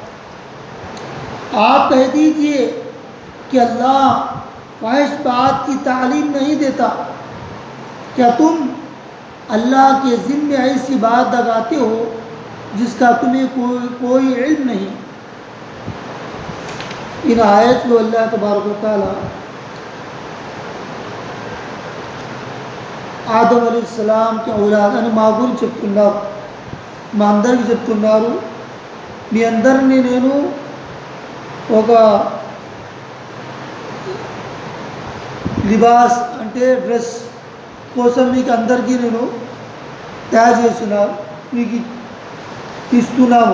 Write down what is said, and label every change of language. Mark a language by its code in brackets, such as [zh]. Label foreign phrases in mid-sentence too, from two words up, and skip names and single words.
[ur] آپ کہہ دیجئے کہ اللہ فحش بات کی تعلیم نہیں دیتا، کیا تم اللہ کے ذمے ایسی بات لگاتے ہو جس کا تمہیں کوئی علم نہیں؟ ان آیت [te] లో [ar] اللہ تبارک و تعالی [te] ఆదం అలైహిస్సలాంకి ఔలాద్ అని మా గురించి చెప్తున్నారు, మా అందరికీ చెప్తున్నారు। మీ అందరినీ నేను ఒక లిబాస్ అంటే డ్రెస్ కోసం మీకు అందరికీ నేను తయారు చేస్తున్నాను, మీకు ఇస్తున్నాను।